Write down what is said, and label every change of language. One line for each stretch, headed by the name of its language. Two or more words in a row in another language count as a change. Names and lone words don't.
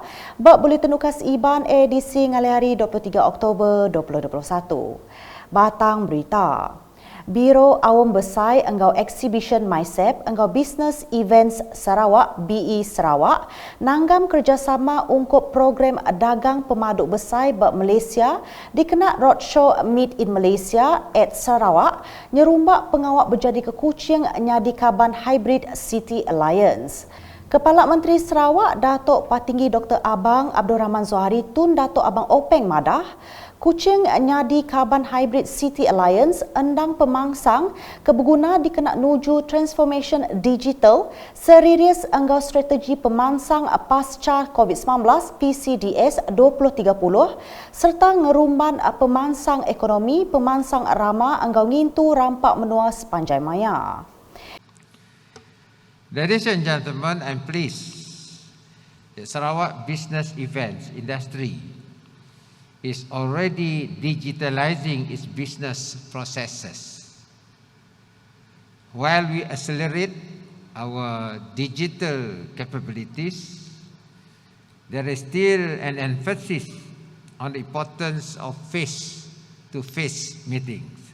Iban: Bak boleh tenukas IBAN edisi hari 23 Oktober 2021. Batang berita. Biro Awam Besar Enggau Exhibition MySep Enggau Business Events Sarawak BE Sarawak nanggam kerjasama ungkup program dagang pemaduk besar bak Malaysia dikena roadshow Meet in Malaysia at Sarawak nyerumbak pengawak berjadi ke Kuching nyadi kaban Hybrid City Alliance. Kepala Menteri Sarawak Datuk Patinggi Dr. Abang Abdul Rahman Zohari tun Datuk Abang Openg Madah Kuching nyadi kaban Hybrid City Alliance endang pemangsang kebeguna dikena nuju transformation digital serius enggau strategi pemangsang pasca COVID-19 PCDS 2030 serta ngerumban pemangsang ekonomi pemangsang ramah enggau ngintu rampak menua sepanjang maya.
English: Ladies and gentlemen, I'm pleased that Sarawak business events industry is already digitalizing its business processes. While we accelerate our digital capabilities, there is still an emphasis on the importance of face-to-face meetings.